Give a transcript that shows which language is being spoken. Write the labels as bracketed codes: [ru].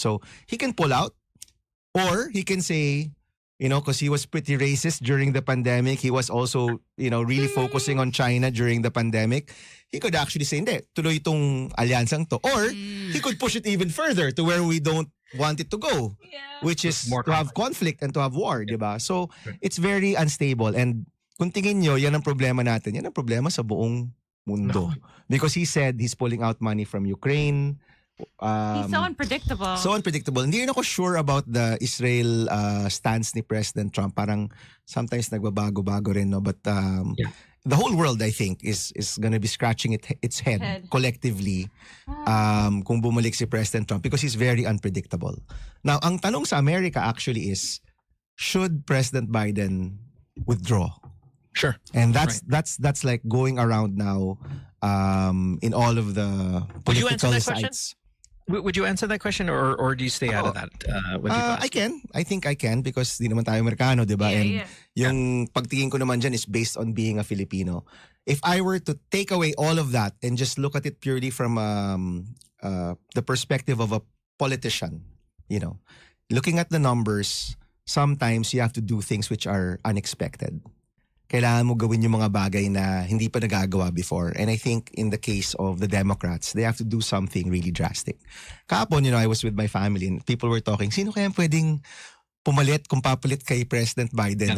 [en] So, he can pull out or he can say, because he was pretty racist during the pandemic, he was also, really focusing on China during the pandemic. He could actually say, [tl] hindi, tuloy itong alyansang to. [en] Or he could push it even further to where we don't want it to go, which is More to have conflict and to have war, 'di ba? So, it's very unstable. And [tl] kung tingin nyo, yan ang problema natin. Yan ang problema sa buong mundo. [en] Because he said he's pulling out money from Ukraine. He's so unpredictable. So unpredictable. [tl] Hindi rin ako [en] sure about the Israel stance ni President Trump. [tl] Parang sometimes nagbabago-bago rin, no? [en] But the whole world, I think, is gonna be scratching its head collectively [tl] kung bumalik si [en] President Trump because he's very unpredictable. Now, [tl] ang tanong sa Amerika [en] actually is, should President Biden withdraw. Sure. And that's like going around now in all of the Would you answer political that question? sites. Would you answer that question or do you stay out of that? When people ask? I can. I think I can because [tl] di naman tayo Amerikano, di ba? [en] And [tl] yung pagtingin ko naman dyan [en] is based on being a Filipino. If I were to take away all of that and just look at it purely from the perspective of a politician, looking at the numbers, sometimes you have to do things which are unexpected. [tl] Kailangan mo gawin yung mga bagay na hindi pa nagagawa before. [en] And I think in the case of the Democrats, they have to do something really drastic. [tl] Kahapon, [en] I was with my family and people were talking, [tl] sino kaya pwedeng pumalit kung papalit kay [en] President Biden?